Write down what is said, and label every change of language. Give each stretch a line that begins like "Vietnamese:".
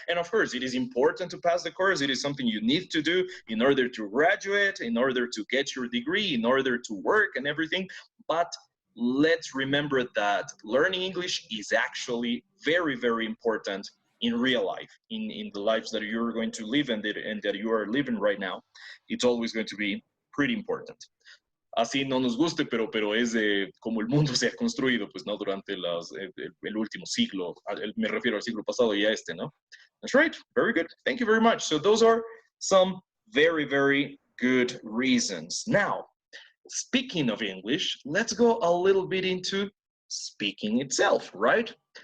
English: And of course, it is important to pass the course. It is something you need to do in order to graduate, in order to get your degree, in order to work and everything. But let's remember that learning English is actually very, very important in real life, in the lives that you're going to live and that you are living right now. It's always going to be pretty important.
Spanish: Así no nos guste, pero es como el mundo se ha construido, pues no durante el último siglo, me refiero al siglo pasado y a este, ¿no?
English: That's right, very good, thank you very much. So those are some very, very good reasons. Now, speaking of English, let's go a little bit into speaking itself, right?